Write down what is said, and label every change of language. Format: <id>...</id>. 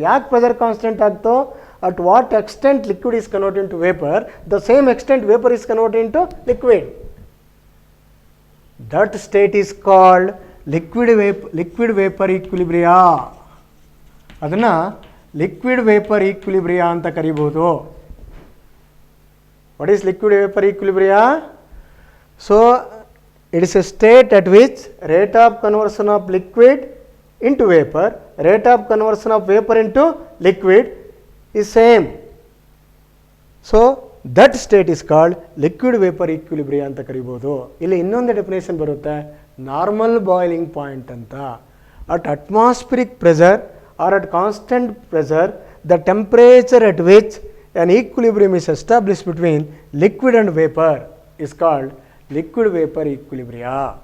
<kn>ಯಾಕೆ pressure constant ಆಗ್ತು?</kn> <en>At what extent liquid is convert into vapour, the same extent vapour is convert into liquid. That state is called liquid vapour equilibria.</en> <kn>ಅದನ್ನು liquid vapour ಈಕ್ವಿಲಿಬ್ರಿಯಾ ಅಂತ ಕರಿಬೋದು.</kn> <en>What is liquid vapour equilibria? So it is a state at which rate of conversion of liquid into vapor, rate of conversion of vapor into liquid is same. So that state is called liquid vapor equilibrium</en> <kn>ಅಂತ ಕರಿಬೋದು. ಇಲ್ಲಿ ಇನ್ನೊಂದು definition ಬರುತ್ತೆ, normal boiling point ಅಂತ.</kn> <en>At atmospheric pressure or at constant pressure the temperature at which an equilibrium is established between liquid and vapor is called liquid vapour equilibria.</en>